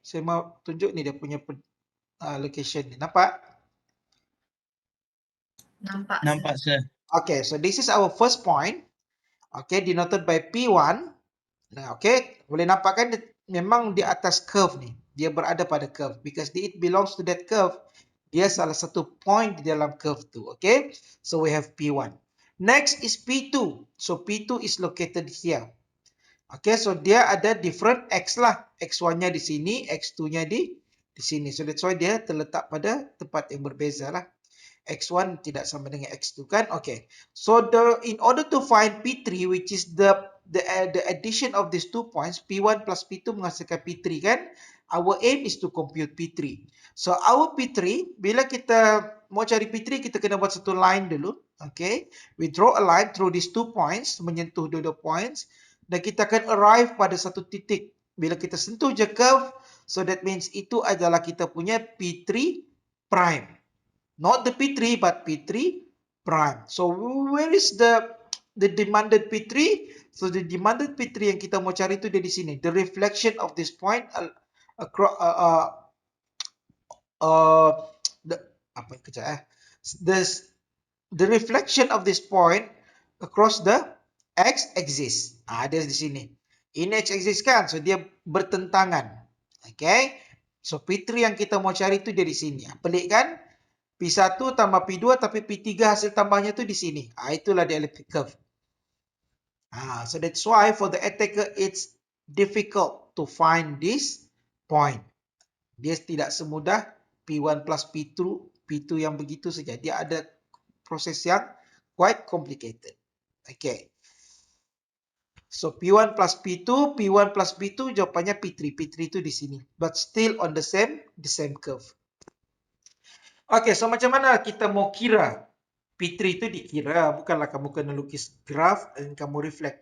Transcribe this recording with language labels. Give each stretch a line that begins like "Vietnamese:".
Malay: Saya mau tunjuk ni dia punya location ni. Nampak? Nampak, sir.
English: Okay, so this is our first point. Okay, denoted by P1.
Malay: Nah, okay, boleh nampak kan memang di atas curve ni. Dia berada pada curve.
English: Because it belongs to that curve.
Malay: Dia salah satu point di dalam curve tu.
English: Okay, so we have P1. Next is P2. So P2 is located here.
Malay: Okay, so dia ada different X lah. X1-nya di sini, X2-nya di sini.
English: So that's why
Malay: dia terletak pada tempat yang berbeza lah. X1 tidak sama dengan X2 kan?
English: Okay. So in order to find P3, which is the addition of these 2 points, P1 plus P2
Malay: menghasilkan P3 kan?
English: Our aim is to compute P3. So our P3,
Malay: bila kita mau cari P3, kita kena buat satu line dulu. Okay. We draw a line through these 2 points, menyentuh dua points. Dan kita akan arrive pada satu titik. Bila kita sentuh je curve,
English: so that means
Malay: itu adalah kita punya P3 prime.
English: Not the P3, but P3 prime. So where is the demanded P3? So the demanded P3
Malay: yang kita mau cari itu dia di sini.
English: The reflection of this point across the reflection of this point across the x-axis.
Malay: Ada di sini. Ini x-axis kan, so dia bertentangan. Okay. So P3 yang kita mau cari itu dia di sini. Pelik kan? P1 tambah P2 tapi P3 hasil tambahnya tu di sini. Itulah
English: the elliptic curve. So that's why for the attacker it's difficult to find this point.
Malay: Dia tidak semudah P1 plus P2 yang begitu saja. Dia ada proses yang quite complicated. Okay. So P1 plus P2 jawapannya P3 itu di sini.
English: But still on the same curve.
Malay: Okay, so macam mana kita mau kira? P3 itu dikira, bukanlah kamu kena lukis graf dan kamu reflect.